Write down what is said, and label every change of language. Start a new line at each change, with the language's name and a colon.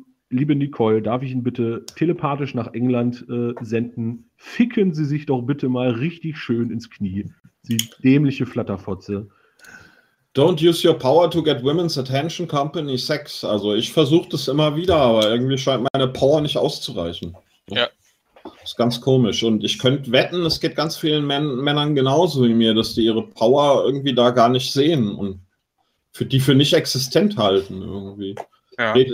German: Liebe Nicole, darf ich Ihnen bitte telepathisch nach England senden? Ficken Sie sich doch bitte mal richtig schön ins Knie. Sie dämliche Flatterfotze.
English: Don't use your power to get women's attention, company, sex.
German: Also ich versuche das immer wieder, aber irgendwie scheint meine Power nicht auszureichen. Ja. Das ist ganz komisch. Und ich könnte wetten, es geht ganz vielen Männern genauso wie mir, dass die ihre Power irgendwie da gar nicht sehen und für nicht existent halten irgendwie. Ja.